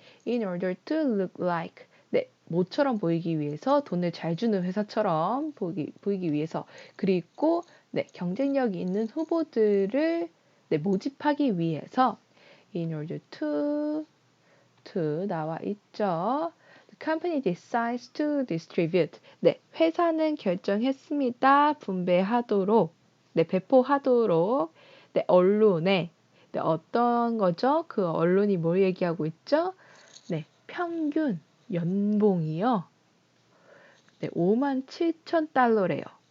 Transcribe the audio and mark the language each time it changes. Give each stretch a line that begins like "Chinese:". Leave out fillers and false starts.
English: In order to look like
Korean: 네, 모처럼 보이기 위해서 돈을 잘 주는 회사처럼 보이기 위해서 그리고 네, 경쟁력이 있는 후보들을 네, 모집하기 위해서
English: in order to
Korean: 나와 있죠.
English: The company decides to distribute.
Korean: 네, 회사는 결정했습니다. 분배하도록, 네, 배포하도록, 네, 언론에, 네, 어떤 거죠? 그 언론이 뭘 얘기하고 있죠? 네, 평균 연봉이요. 네, 57,000달러래요.